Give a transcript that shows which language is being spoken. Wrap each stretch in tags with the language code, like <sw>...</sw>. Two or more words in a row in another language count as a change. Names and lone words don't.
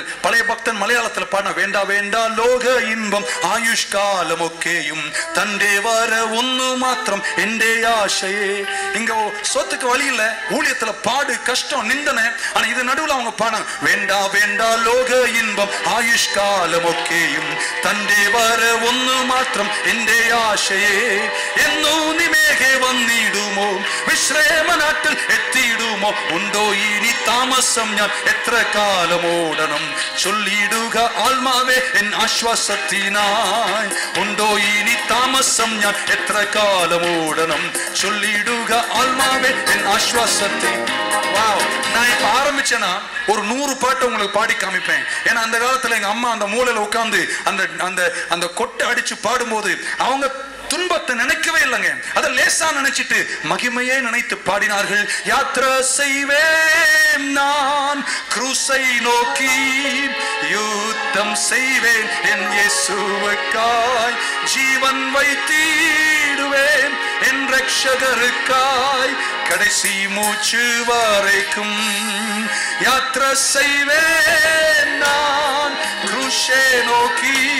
<ta>பழைய பக்தன் மலையாளத்தில் பாடின,</ta> <ml>വേണ്ട വേണ്ട ലോക ഇമ്പം ആയുഷ് കാലം ഒക്കെയും തന്റെ വര ഒന്ന് മാത്രം എന്റെ ആശയേ.</ml> <ta>இங்க சொத்துக்கு வழி இல்ல, ஊழியத்துல பாடு, கஷ்டம், நிந்தனை. ஆனா இது நடுவுல அவங்க பாட,</ta> <ml>വേണ്ട വേണ്ട ലോക ഇമ്പം ആയുഷ് കാലം ഒക്കെയും തന്റെ വര ഒന്ന് മാത്രം എന്റെ ആശയേ. എന്നോ നിമേഘേ വന്നിടുമോ വിശ്രമ നാട്ടിൽ എത്തിയിടുമോ ഉണ്ടോ ഇനി താമസം ഞാൻ എത്ര കാലമോടണം ചൊല്ലിടുക ആത്മാവേ എൻ ആശ്വാസത്തിനായി ഉണ്ടോ ഇനി താമസം ഞാൻ എത്ര കാലമോടണം ചൊല്ലിടുക ആത്മാവേ എൻ ആശ്വാസത്തെ.</ml> <ta>நான் இப்ப ஆரம்பிச்சேன்னா ஒரு 100 பாட்டு உங்களுக்கு பாடி காமிப்பேன். ஏன்னா அந்த காலத்துல எங்க அம்மா அந்த மூலையில உட்கார்ந்து அந்த அந்த அந்த கொட்டை அடிச்சு பாடும்போது அவங்க துன்பத்தை நினைக்கவே இல்லைங்க, அதை லேசா நினைச்சிட்டு மகிமையே நினைத்து பாடினார்கள். யாத்திரை செய்வேன் நான் குருசை நோக்கி, யுத்தம் செய்வேன் என் இயேசுவுக்காய், ஜீவன் வைத்திடுவேன் என் ரட்சகருக்காய், கடைசி மூச்சு வரைக்கும் யாத்திரை செய்வேன் நான் குருசை நோக்கி,</ta>